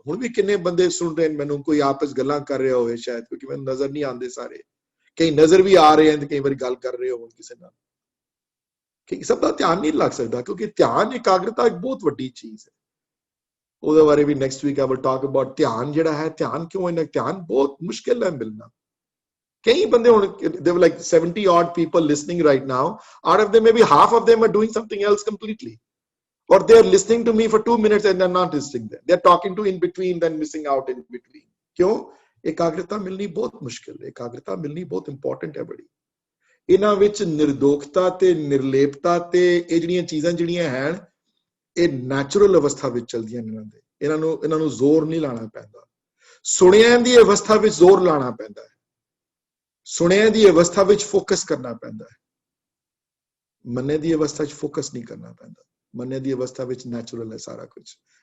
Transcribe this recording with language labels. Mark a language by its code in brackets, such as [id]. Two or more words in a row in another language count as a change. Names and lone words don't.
[pa] ਹੁਣ ਵੀ ਕਿੰਨੇ ਬੰਦੇ ਸੁਣ ਰਹੇ ਮੈਨੂੰ, ਕੋਈ ਆਪਸ ਗੱਲਾਂ ਕਰ ਰਿਹਾ ਹੋਵੇ ਸ਼ਾਇਦ, ਕਿਉਂਕਿ ਮੈਨੂੰ ਨਜ਼ਰ ਨਹੀਂ ਆਉਂਦੇ ਸਾਰੇ, ਕਈ ਨਜ਼ਰ ਵੀ ਆ ਰਹੇ ਹਨ, ਕਈ ਵਾਰੀ ਗੱਲ ਕਰ ਰਹੇ ਹੋਣ ਕਿਸੇ ਨਾਲ, ਕਿ ਸਭ ਦਾ ਧਿਆਨ ਨਹੀਂ ਲੱਗ ਸਕਦਾ, ਕਿਉਂਕਿ ਧਿਆਨ ਇਕਾਗਰਤਾ ਇੱਕ ਬਹੁਤ ਵੱਡੀ ਚੀਜ਼ ਹੈ। ਉਹਦੇ ਬਾਰੇ ਵੀ [en] next week I will talk about [pa] ਧਿਆਨ ਜਿਹੜਾ ਹੈ। ਧਿਆਨ ਕਿਉਂ ਇਹਨਾਂ ਧਿਆਨ ਬਹੁਤ ਮੁਸ਼ਕਿਲ ਹੈ ਮਿਲਣਾ। ਕਈ ਬੰਦੇ ਹੁਣ [en] they were like 70 odd people listening right now, out of them maybe half of them are doing something else completely, or they are listening to me for 2 minutes and they're not listening there, they're talking to in between, then missing out in between। [pa] क्यों? ਇਕਾਗਰਤਾ ਮਿਲਣੀ ਬਹੁਤ ਮੁਸ਼ਕਿਲ ਹੈ, ਇਕਾਗਰਤਾ ਮਿਲਣੀ ਬਹੁਤ ਇੰਪੋਰਟੈਂਟ ਹੈ ਬੜੀ। ਇਨ੍ਹਾਂ ਵਿੱਚ ਨਿਰਦੋਖਤਾ ਤੇ ਨਿਰਲੇਪਤਾ ਤੇ ਇਹ ਜਿਹੜੀਆਂ ਚੀਜ਼ਾਂ ਜਿਹੜੀਆਂ ਹਨ, ਇਹ ਨੈਚੁਰਲ ਅਵਸਥਾ ਵਿੱਚ ਚਲਦੀਆਂ ਨੇ। ਇਹਨਾਂ ਨੂੰ ਜ਼ੋਰ ਨਹੀਂ ਲਾਣਾ ਪੈਂਦਾ। ਸੁਣਿਆਂ ਦੀ ਅਵਸਥਾ ਵਿੱਚ ਜ਼ੋਰ ਲਾਣਾ ਪੈਂਦਾ ਹੈ, ਸੁਣਿਆਂ ਦੀ ਅਵਸਥਾ ਵਿੱਚ ਫੋਕਸ ਕਰਨਾ ਪੈਂਦਾ ਹੈ। ਮੰਨੇ ਦੀ ਅਵਸਥਾ ਵਿੱਚ ਫੋਕਸ ਨਹੀਂ ਕਰਨਾ ਪੈਂਦਾ। ਮੰਨੇ ਦੀ ਅਵਸਥਾ ਵਿੱਚ ਨੈਚੁਰਲ ਹੈ ਸਾਰਾ ਕੁਝ।